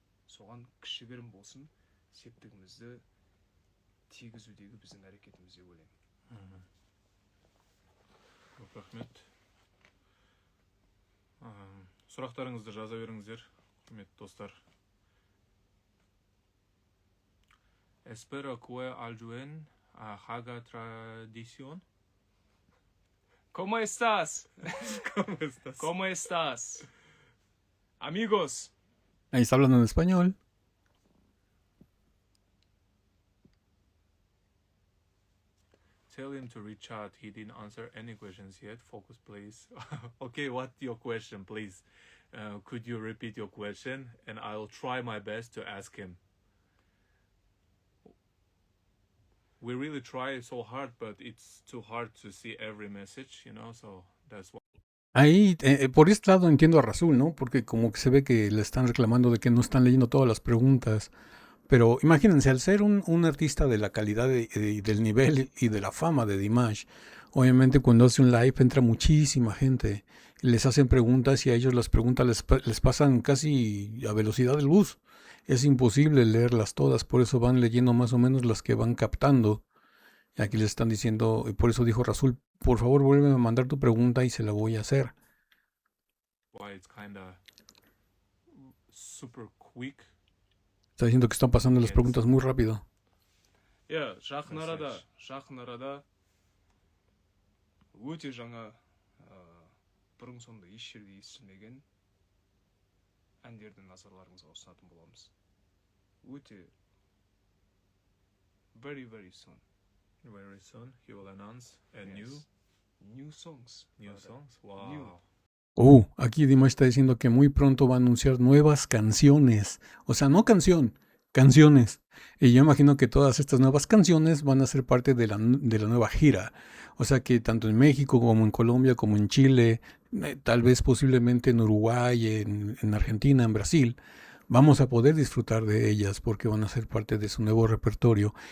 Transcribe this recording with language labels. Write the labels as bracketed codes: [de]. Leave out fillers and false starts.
[kk] Соған кішігірім болсын, септігімізді тигізудегі біздің әрекетіміз деп ойлаймын. Көп рахмет. Сұрақтарыңызды жаза беріңіздер, құрметті достар. [es] Espero que ayuden a Haga Tradición. ¿Cómo estás? ¿Cómo estás? ¿Cómo estás? Amigos. Ahí está hablando en español. [en] Tell him to reach out. He didn't answer any questions yet. Focus, please. Okay, what's your question, please? Could you repeat your question? And I'll try my best to ask him. We really try so hard, but it's too hard to see every message, you know, so that's why. [es] Ahí, por este lado entiendo a Rasul, ¿no? Porque como que se ve que le están reclamando de que no están leyendo todas las preguntas. Pero imagínense, al ser un artista de la calidad del nivel y de la fama de Dimash, obviamente cuando hace un live entra muchísima gente, les hacen preguntas y a ellos las preguntas les pasan casi a velocidad de luz. Es imposible leerlas todas, por eso van leyendo más o menos las que van captando. Y aquí les están diciendo, y por eso dijo Rasul, por favor vuelve a mandar tu pregunta y se la voy a hacer. [en] Why it's kinda super quick. [es] Está diciendo que están pasando las preguntas muy rápido. [kk] Yeah, жақын арада өте жаңа бұрын соңды еш жерде естілмеген әндерді назарларыңызға ұсынатын боламыз. Өте [en] very soon. Very soon he will announce a New songs. new songs. Wow. New. [es] Aquí Dimash está diciendo que muy pronto va a anunciar nuevas canciones. O sea, no canción, canciones. Y yo imagino que todas estas nuevas canciones van a ser parte de la nueva gira. O sea que tanto en México como en Colombia, como en Chile, tal vez posiblemente en Uruguay, en Argentina, en Brasil, vamos a poder disfrutar de ellas porque van a ser parte de su nuevo repertorio.